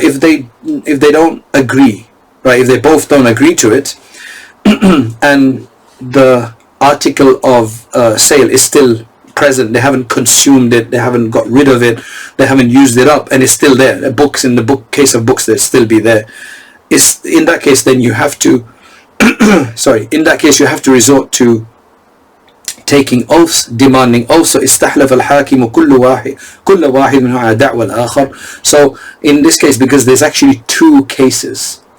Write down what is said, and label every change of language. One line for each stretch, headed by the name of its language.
English: If they don't agree, right? If they both don't agree to it, and the article of sale is still present, they haven't consumed it, they haven't got rid of it, they haven't used it up, and it's still there. The books, in the case of books, they'll still be there. In that case, then you have to in that case you have to resort to taking oaths, demanding oaths.
Arabic: So استحلف الحاكم كل واحد منه على دعوى الآخر.
English: So in this case, because there's actually 2 cases.